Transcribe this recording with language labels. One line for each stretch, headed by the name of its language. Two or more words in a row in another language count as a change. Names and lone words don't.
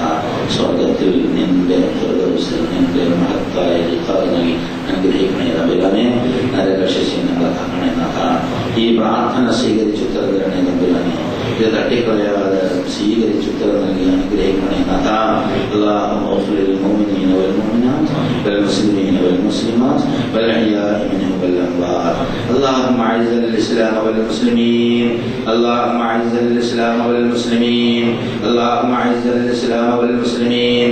Malayalam: സ്വർഗത്തിൽ നിന്റെ നിന്റെ മഹത്തായ നൽകി അനുഗ്രഹിക്കണേ നമ്പുരാനെ. നരകശിശി ഞങ്ങളെ കാക്കണേ നാഥ. ഈ പ്രാർത്ഥന സ്വീകരിച്ചു ഉത്തരവിടണേ നമ്പുരാനെ. ഇത് തട്ടിക്കളയാതെ സ്വീകരിച്ചു ഉത്തരം നൽകി അനുഗ്രഹിക്കണേ നാഥ.
Arabic: اللهم اغفر للمؤمنين والمؤمنات والمسلمين والمسلمات والأحياء منهم والأموات. اللهم أعز الإسلام والمسلمين. اللهم أعز الإسلام والمسلمين. اللهم أعز الإسلام والمسلمين.